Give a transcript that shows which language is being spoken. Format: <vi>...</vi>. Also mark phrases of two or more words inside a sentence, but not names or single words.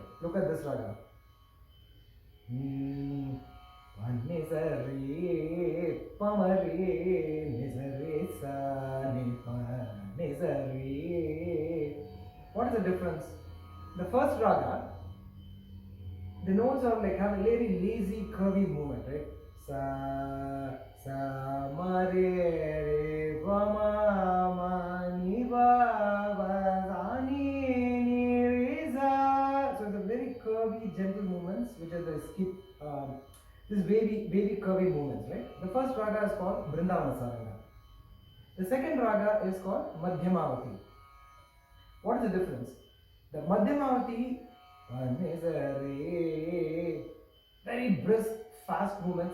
<en>Look at this raga. One is a re, pamare, nizare sa, nipa, nizare. What is the difference? The first raga, the notes are like have a very lazy, curvy movement, right? Sa, sa, ma, re, va, ma, ni, va, sa, ni, re, sa. So it's a very curvy, gentle movements, which are the skip, this very curvy movements, right? The first raga is called Vrindavana Saranga. The second raga is called Madhyamavati. What is the difference? The Madhyamavati, one is a re, very brisk, fast movements.</en>